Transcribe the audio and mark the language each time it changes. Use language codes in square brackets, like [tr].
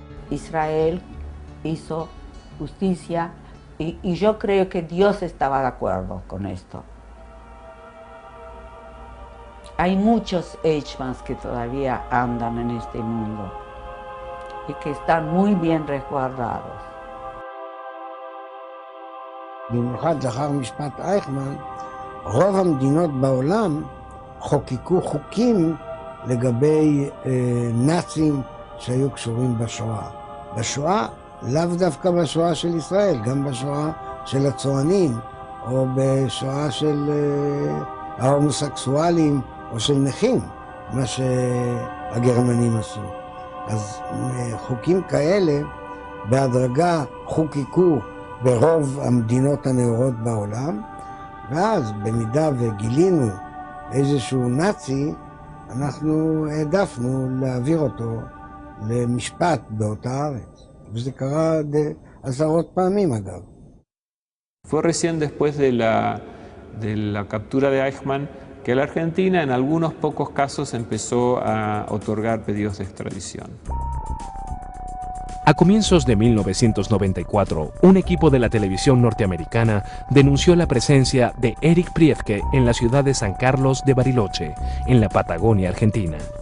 [es] Israel hizo justicia y yo creo que Dios estaba de acuerdo con esto. Hay muchos Eichmanns que todavía andan en este mundo y que están muy bien resguardados. [he] במיוחד לאחר משפט אייכמן, רוב המדינות בעולם חוקקו חוקים לגבי נאצים שהיו קשורים בשואה. בשואה, לאו דווקא בשואה של ישראל, גם בשואה של הצוענים, או בשואה של ההומוסקסואלים, או של נכים, מה שהגרמנים עשו. אז חוקים כאלה בהדרגה חוקקו ברוב המדינות הנאורות בעולם, ואז במידה וגילינו איזשהו נאצי, אנחנו העדפנו להעביר אותו למשפט באותה ארץ. וזה קרה עשרות פעמים אגב. [es] Fue recién después de la captura de Eichmann que la Argentina en algunos pocos casos empezó a otorgar pedidos de extradición. A comienzos de 1994, un equipo de la televisión norteamericana denunció la presencia de Erich Priebke en la ciudad de San Carlos de Bariloche, en la Patagonia Argentina.